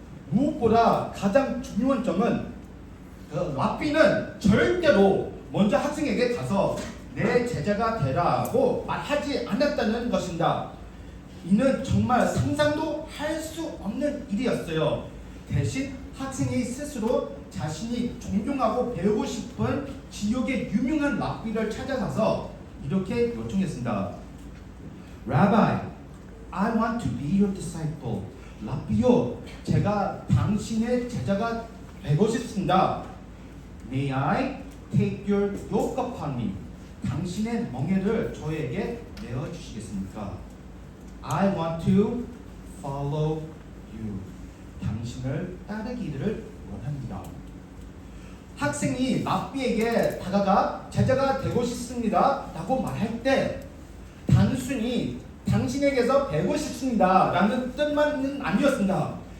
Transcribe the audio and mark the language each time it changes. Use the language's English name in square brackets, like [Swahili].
[Korean] 무엇보다 가장 중요한 점은 랍비는 절대로 먼저 학생에게 가서 내 제자가 되라고 말하지 않았다는 것입니다. 이는 정말 상상도 할 수 없는 일이었어요. 대신 학생이 스스로 자신이 존경하고 배우고 싶은 지역의 유명한 랍비를 찾아가서 이렇게 요청했습니다. [English] Rabbi, I want to be your disciple. [Korean] 랍비요, 제가 당신의 제자가 되고 싶습니다. [English] May I take your yoke upon me? [Korean] 당신의 멍에를 저에게 내어주시겠습니까? [English] I want to follow you. [Korean] 당신을 따르기를 원합니다. 학생이 랍비에게 다가가 제자가 되고 싶습니다 라고 말할 때 단순히 당신에게서 배우고 싶습니다 라는 뜻만은 아니었습니다.